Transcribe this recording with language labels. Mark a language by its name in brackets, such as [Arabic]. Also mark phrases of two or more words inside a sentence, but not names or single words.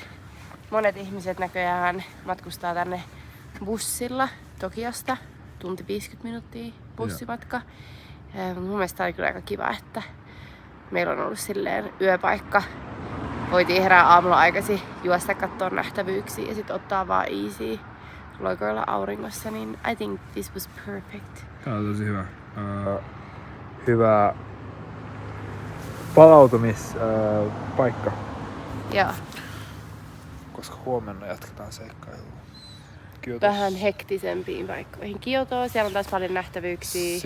[Finnish] Monet ihmiset näköjään matkustaa tänne bussilla Tokiosta, tunti 50 minuuttia bussimatka. Mun mielestä tää oli kyllä aika kiva, että meillä on ollut silleen yöpaikka. Voitiin herää aamulla aikaisin, juosta katsoa nähtävyyksiä ja sit ottaa vaan easy loikoilla auringossa, niin [English] I think this was perfect. [Finnish] Tää on tosi hyvä. Hyvä palautumispaikka. Joo. Koska huomenna jatketaan seikkailua. Vähän hektisempiin paikkoihin. Kiotoa, siellä on taas paljon nähtävyyksiä.